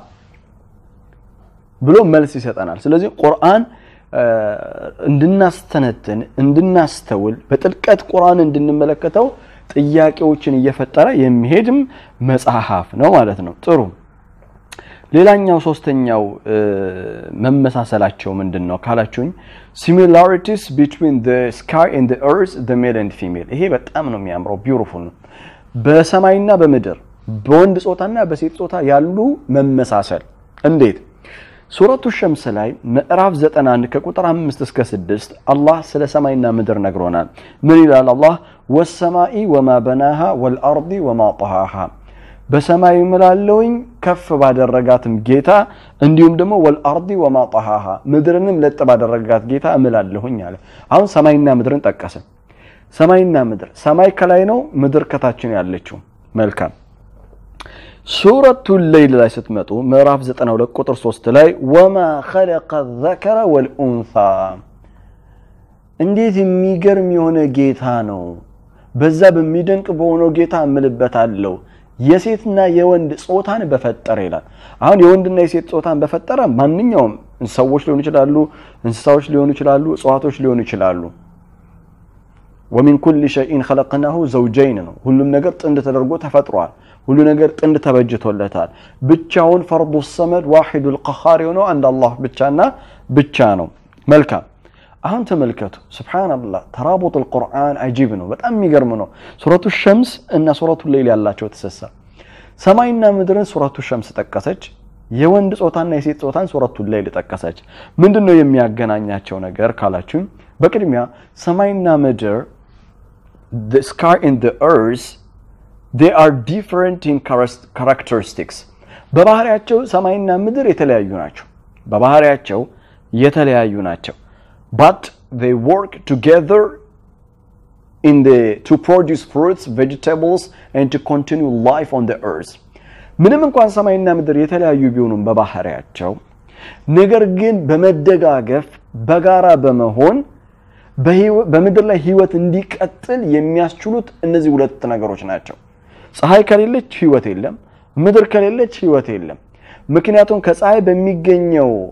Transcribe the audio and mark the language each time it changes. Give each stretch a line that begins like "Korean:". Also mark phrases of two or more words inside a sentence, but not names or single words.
Amharic: ብሎ መልስ ይሰጣናል ስለዚህ ቁርአን እንድናስተነትን እንድናስተውል በጥልቀት ቁርአን እንድንመለከተው ጥያቄዎችን እየፈጠረ የሚሄድም መጽሐፍ ነው ማለት ነው ጥሩ ሌላኛው ሶስተኛው መመሳሰላቸው ምንድነው ካላችሁኝ
English: similarities between the sky and the earth the male and female
Amharic: ይሄ በጣም ነው የሚያምረው beautiful ነው በሰማይና በምድር በወንድ ጾታና በሴት ጾታ ያሉ መመሳሰል እንዴት ሱረቱ ሸምስ ላይ ምዕራፍ 91 ከቁጥር 5 እስከ 6 አላህ ስለ ሰማይና ምድር ነግሮናል ምን ይላል አላህ
Arabic: والسماء وما بناها والأرض وما طحاها
Amharic: በሰማይ ምላልውኝ ከፍ ባደረጋትም ጌታ እንዲሁም ደግሞ
Arabic: والأرض وما طحاها
Amharic: ምድርንም ለጥ ባደረጋት ጌታ እምላልሁኝ አለ አሁን ሰማይና ምድርን ጠቀሰ ሰማይና ምድር ሰማይ ከላይ ነው ምድር ከታችን ያለችው መልካም ሱረቱ ለይል ላይ ስትመጡ ምዕራፍ 92 ቁጥር 3 ላይ
Arabic: وما خلق الذكر والانثى
Amharic: እንዴት የሚገርም የሆነ ጌታ ነው በዛ በሚደንቅ በሆነው ጌታ እምልበታለሁ የሴትና የወንድ ጾታን በፈጠረ ይላል አሁን የወንድና የሴት ጾታን በፈጠረ ማንኛውም ሰዎች ሊሆኑ ይችላሉ እንስሳዎች ሊሆኑ ይችላሉ እጽዋቶች ሊሆኑ ይችላሉ
Arabic: ومن كل شيء خلقناه زوجين
Amharic: ነው ሁሉም ነገር ጥንድ ተደርጎ ተፈጥሯል ሁሉ ነገር ጥንድ ተበጅቶለታል ብቻውን
Arabic: فرد الصمد واحد القهار
Amharic: ነው አንድ አላህ ብቻና ብቻ ነው መልካም አሁን ተመልከቱ ሱብሃንአላህ ተራቡጥ
Arabic: القرآن عجيب
Amharic: ነው በጣም የሚገርም ነው ሱረቱ ሸምስ እና ሱረቱ ለይል ያላቸው ተሰሳ ሰማይና ምድርን ሱረቱ ሸምስ ጠቀሰች የወንድ ጾታና የሴት ጾታን ሱረቱ ለይል ጠቀሰች ምንድነው የሚያገናኛቸው ነገር ካላችሁ በቅድሚያ ሰማይና ምድር
English: the sky and the earth they are different in characteristics
Amharic: በባህሪያቸው ሰማይና ምድር የተለያዩ ናቸው
English: but they work together to produce fruits vegetables and to continue life on the earth
Amharic: ምንም እንኳን ሰማይና ምድር የተለያዩ ቢሆኑም በባህሪያቸው ነገር ግን በመደጋገፍ በጋራ በመሆን በምድር ላይ ህይወት እንዲቀጥል የሚያስችሉት እነዚህ ሁለት ነገሮች ናቸው ፀሐይ ከሌለች ህይወት የለም ምድር ከሌለች ህይወት የለም ምክንያቱም ከፀሐይ በሚገኘው